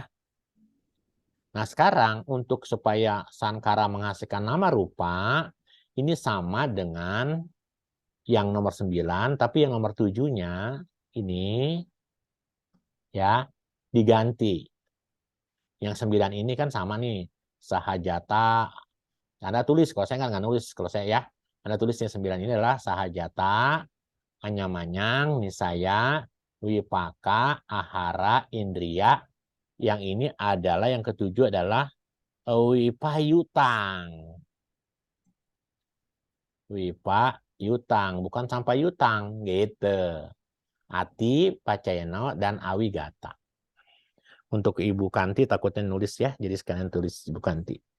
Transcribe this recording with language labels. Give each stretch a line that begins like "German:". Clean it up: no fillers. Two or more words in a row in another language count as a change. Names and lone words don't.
Indonesian: Nah, sekarang untuk supaya sankara menghasilkan nama rupa ini sama dengan yang nomor 9, tapi yang nomor 7-nya ini ya diganti. Yang 9 ini kan sama nih, sahajata. Anda tulis, kalau saya nggak nulis, kalau saya ya, Anda tulis yang 9 ini adalah
Pali: sahajata, anyamanyang, nisaya, wipaka, ahara, indriya.
Indonesian: Yang ini adalah yang ketujuh adalah wipayutang. Wipayutang, bukan sampai yutang gitu.
Pali: Ati, pacayano,
Indonesian: dan awigata. Untuk Ibu Kanti takutnya nulis ya, jadi sekalian tulis Ibu Kanti.